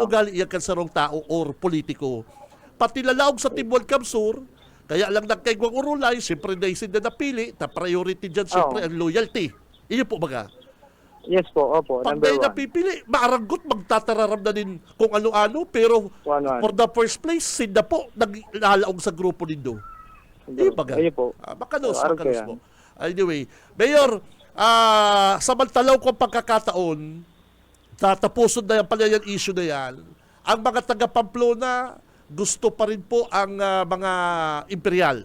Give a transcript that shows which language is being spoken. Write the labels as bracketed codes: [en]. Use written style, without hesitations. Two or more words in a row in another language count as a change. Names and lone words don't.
[bik] ugali iyan kan sarong tao or politiko. Pati lalaog sa Team Welcome Sur, kaya lang nagkaigwang urulay, siyempre na sinda napili, na priority dyan siyempre Oo. ang loyalty. Po baga. Yes po, opo, Pag [en] number [bik] may [en] one. [bik] napipili, maaranggot, magtatararam na din kung ano-ano, pero Kung ano-ano. [en] for the first place, [bik] sinda po, naglalaog sa grupo nindo. Baga. Ayun po. Makalos Araw kaya. po. Anyway, Mayor, samantalaw ko ang pagkakataon, tatapusin na yan pala yung issue na yan, ang mga taga-Pamplona, gusto pa rin po ang mga imperial.